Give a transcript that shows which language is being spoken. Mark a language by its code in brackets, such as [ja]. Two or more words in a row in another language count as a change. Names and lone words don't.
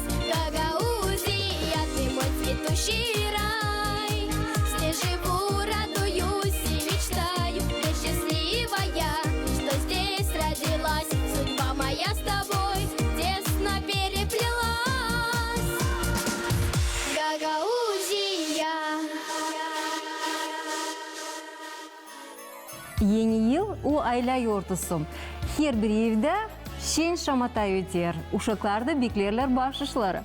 [ru] Гагаузия, ты мой цветущий рай, здесь живу, радуюсь и мечтаю. Я счастливая, что здесь родилась, судьба моя с тобой тесно переплелась. Гагаузия. [gag] Yeni yıl o ayla yortusum. Her bir evde şen şamatay öter. Uşaklar da beklerler bahşişleri.